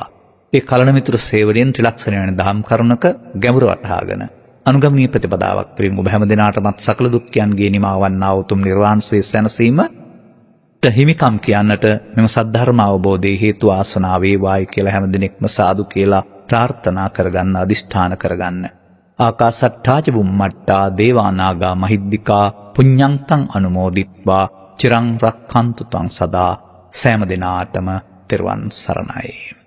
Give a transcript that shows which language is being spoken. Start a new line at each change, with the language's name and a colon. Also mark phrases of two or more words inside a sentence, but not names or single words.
Sinhala: ඒ කලණ මිත්‍ර සේවනයෙන් ත්‍රිලක්ෂණ වෙන දහම් කරුණක ගැඹුර වටහාගෙන අනුගමනීය ප්‍රතිපදාවක් තුළින් ඔබ හැම දිනාටමත් සකල දුක්ඛයන්ගේ නිමාවන්නා උතුම් නිර්වාණ සුවය සැනසීමට හිමිකම් කියන්නට මෙම සද්ධර්ම අවබෝධයේ හේතු ආසනාව වේවායි කියලා හැම දිනෙකම සාදු කියලා ප්‍රාර්ථනා කරගන්න අදිෂ්ඨාන කරගන්න.
Pali: ආකාසට්ඨා ච බුම්මට්ඨා දේවානාගා මහිද්దికා පුඤ්ඤන්තං අනුමෝදිත්වා චිරං රක්ඛන්තු තං සදා.
Sinhala: සෑම දිනාටම තෙරුවන් සරණයි.